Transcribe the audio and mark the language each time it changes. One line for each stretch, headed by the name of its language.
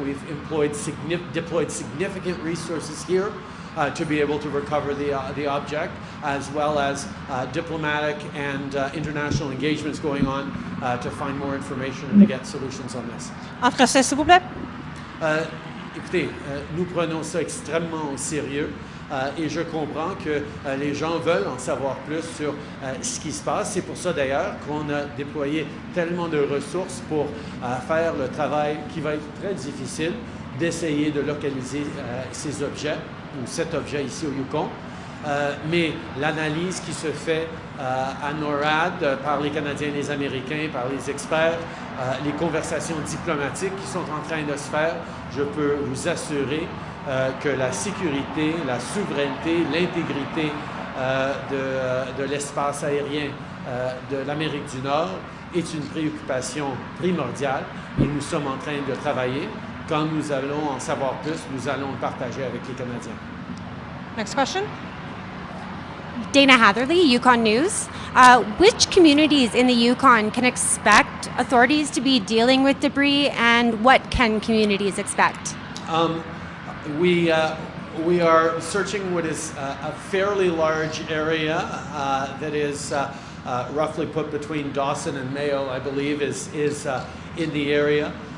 English: We've deployed significant resources here to be able to recover the object, as well as diplomatic and international engagements going on to find more information and to get solutions on this.
French: En français, s'il vous plaît. écoutez, nous prenons ça extrêmement au sérieux. Et je comprends que les gens veulent en savoir plus sur ce qui se passe. C'est pour ça d'ailleurs qu'on a déployé tellement de ressources pour faire le travail qui va être très difficile d'essayer de localiser ces objets, ou cet objet ici au Yukon. Mais l'analyse qui se fait à NORAD par les Canadiens et les Américains, par les experts, les conversations diplomatiques qui sont en train de se faire, je peux vous assurer que la sécurité, la souveraineté, l'intégrité de l'espace aérien de l'Amérique du Nord est une préoccupation primordiale et nous sommes en train de travailler. Quand nous allons en savoir plus, nous allons le partager avec les Canadiens.
English: Next question. Dana Hatherley, Yukon News. Which communities in the Yukon can expect authorities to be dealing with debris, and what can communities expect? We are searching what is a fairly large area that is roughly put between Dawson and Mayo, I believe, is in the area.